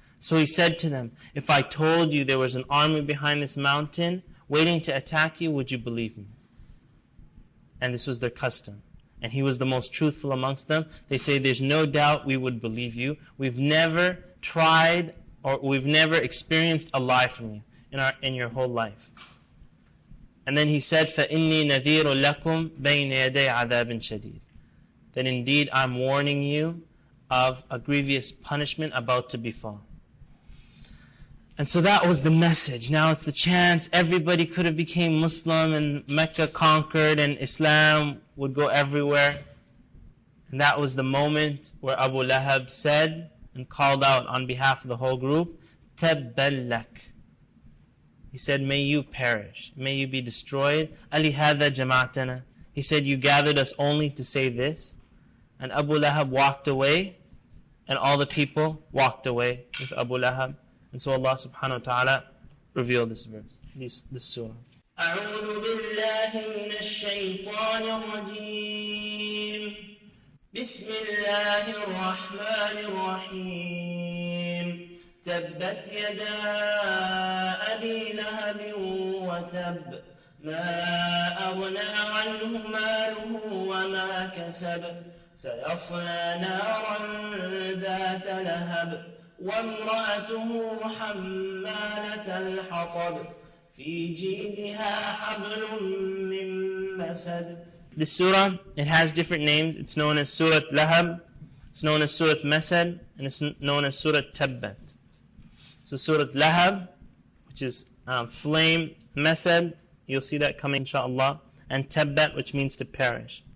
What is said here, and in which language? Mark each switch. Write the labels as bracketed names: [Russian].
[English] So he said to them, if I told you there was an army behind this mountain waiting to attack you, would you believe me? And this was their custom. And he was the most truthful amongst them. They say, there's no doubt we would believe you. We've never tried or we've never experienced a lie from you in your whole life. And then he said, [Arabic] فَإِنِّي نَذِيرٌ لَكُمْ بَيْنَ يَدَيْ عَذَابٍ شَدِيدٍ. [English] That indeed I'm warning you of a grievous punishment about to befall. And so that was the message. Now it's the chance. Everybody could have became Muslim and Mecca conquered and Islam would go everywhere. And that was the moment where Abu Lahab said and called out on behalf of the whole group, [Arabic] تَبًّا لَكَ. [English] He said, may you perish. May you be destroyed. [Arabic] أَلِهَذَا جَمَعْتَنَا. [English] He said, you gathered us only to say this. And Abu Lahab walked away. And all the people walked away with Abu Lahab. And so Allah subhanahu wa ta'ala revealed this verse, this surah. [Arabic] أعوذ بالله من الشيطان الرجيم بسم الله الرحمن الرحيم تبت يدا أبي لهب وتب ما أغنى عنه ماله وما كسب سيصلى نارا ذات لهب وامرأته حمالة الحطب في جيدها حبل من مسد. [English] This surah, it has different names. It's known as Surat Lahab, it's known as Surat Masad, and it's known as Surat Tabbat. So Surat Lahab, which is flame, Masad, you'll see that coming inshaAllah, and Tabbat, which means to perish.